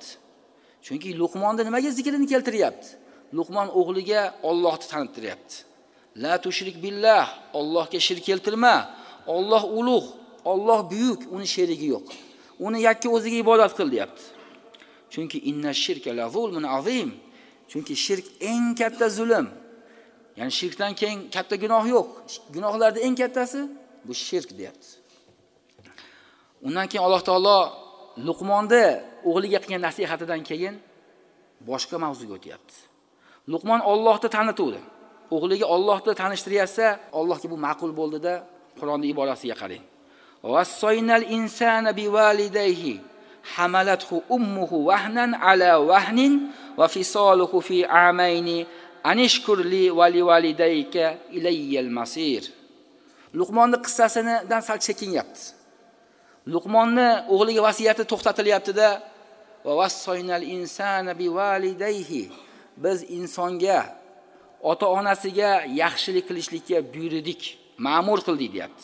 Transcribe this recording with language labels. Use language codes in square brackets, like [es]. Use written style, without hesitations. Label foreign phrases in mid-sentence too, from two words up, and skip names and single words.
[uz] Chunki Luqmonda nimaga zikrini keltiryapti? Luqmon o'g'liga Allohni tanittiryapti. [ar] لا تشرك بالله, [uz] Allohga shirk keltirma. Alloh ulug', Alloh buyuk, uni sherigi yo'q. Uni yakka o'ziga ibodat qil, deyapti. [ar] Chunki إن الشرك لظلم عظيم. [uz] Chunki shirk eng katta zulm. Ya'ni shirkdan keyin katta gunoh yo'q. Gunohlarning eng kattasi bu shirk, deyapti. Undan keyin Alloh taolo Luqmonni o'g'liga qilgan nasihatidan keyin boshqa mavzuga o'tyapti. Luqmon Allohni tanituvdi. O'g'liga Allohni tanishtiryapsa, Allohga bu ma'qul bo'ldida, Qur'onning iborasiga qarang. [ar] ووصينا الإنسان بوالديه حملته أمه وهنا على وهن وفصاله في عامين أن اشكر لي ولوالديك إلي المصير. [uz] Luqmonning qissasidan sal chekinyapti. Luqmonni o'g'liga vasiyati to'xtatilyapti-da, va [ar] ووصينا الإنسان بوالديه, [uz] biz insonga, ota-onasiga yaxshilik qilishlikka buyurdik, ma'mur qildik, deyapti.